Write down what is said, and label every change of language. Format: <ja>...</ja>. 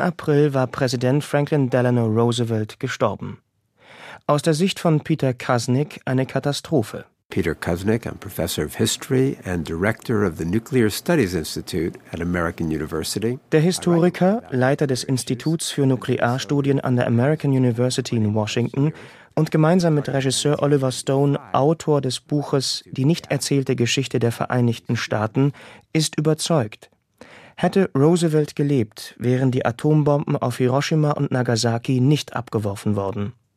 <de>April war Präsident Franklin Delano Roosevelt gestorben. Aus der Sicht von Peter Kuznick eine Katastrophe.</de> <en>Peter Kuznick, I'm Professor of History and Director of the Nuclear Studies Institute at American University.</en> <de>Der Historiker, Leiter des Instituts für Nuklearstudien an der American University in Washington und gemeinsam mit Regisseur Oliver Stone, Autor des Buches Die nicht erzählte Geschichte der Vereinigten Staaten, ist überzeugt. Hätte Roosevelt gelebt, wären die Atombomben auf Hiroshima und Nagasaki nicht abgeworfen worden.</de>